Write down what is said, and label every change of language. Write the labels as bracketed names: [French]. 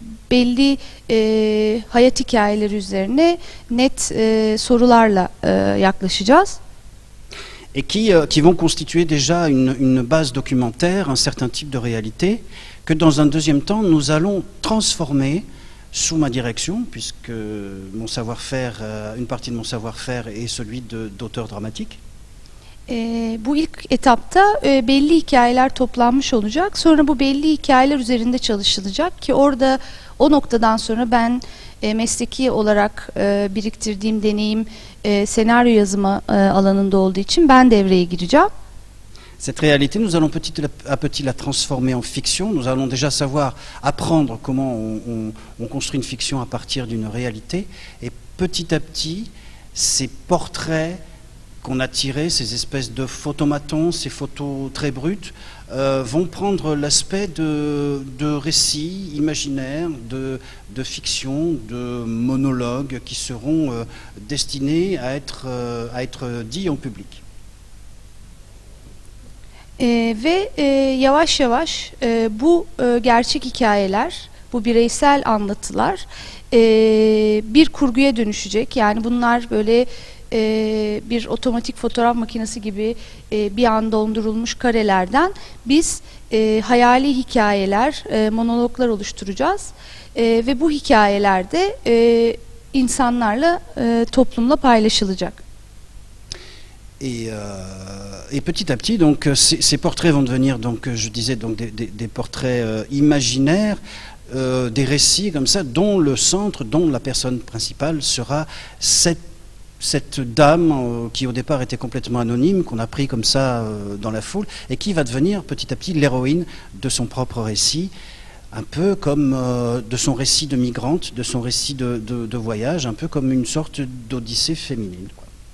[Turkish] Belli hayat hikayeleri üzerine net sorularla yaklaşacağız. [French] Et qui vont constituer déjà une base documentaire, un certain type de réalité, que dans un deuxième temps, nous allons transformer sous ma direction, puisque mon savoir-faire, une partie de mon savoir-faire est celui d'auteur dramatique. [Turkish] Bu ilk etapta belli hikayeler toplanmış olacak. Sonra bu belli hikayeler üzerinde çalışılacak ki orada o noktadan sonra ben mesleki olarak biriktirdiğim deneyim senaryo yazımı alanında olduğu için ben devreye gireceğim. [French] Cette réalité, nous allons petit à petit la transformer en fiction. Nous allons déjà savoir apprendre comment on construit une fiction à partir d'une réalité. Et petit à petit, ces portraits qu'on a tirés, ces espèces de photomatons, ces photos très brutes, vont prendre l'aspect de récits imaginaires, de fiction, de monologues qui seront destinés à être dits en public. [Turkish] Ve yavaş yavaş bu gerçek hikayeler, bu bireysel anlatılar bir kurguya dönüşecek. Yani bunlar böyle bir otomatik fotoğraf makinesi gibi bir an dondurulmuş karelerden biz hayali hikayeler, monologlar oluşturacağız. Ve bu hikayeler de insanlarla, toplumla paylaşılacak. [French] Et petit à petit, donc ces portraits vont devenir, donc je disais, donc des portraits imaginaires, des récits comme ça, dont le centre, dont la personne principale sera cette dame qui au départ était complètement anonyme, qu'on a pris comme ça dans la foule, et qui va devenir petit à petit l'héroïne de son propre récit, un peu comme de son récit de migrante, de son récit de voyage, un peu comme une sorte d'odyssée féminine, quoi.